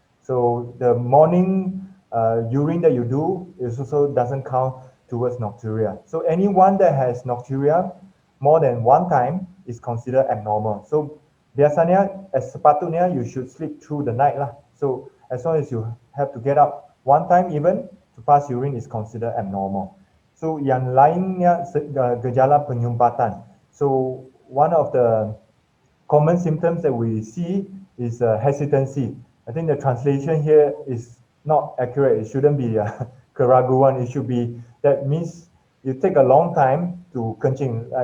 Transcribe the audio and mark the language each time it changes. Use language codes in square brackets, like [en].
[en] So the morning urine that you do is also doesn't count towards nocturia. So anyone that has nocturia more than one time is considered abnormal. So [ms] biasanya sepatutnya [en] you should sleep through the night [ms] lah. [en] So as long as you have to get up one time even to pass urine is considered abnormal. [ms] So yang lainnya gejala penyumbatan. [en] So one of the common symptoms that we see is hesitancy. I think the translation here is not accurate. It shouldn't be keraguan. It should be, that means you take a long time to kencing.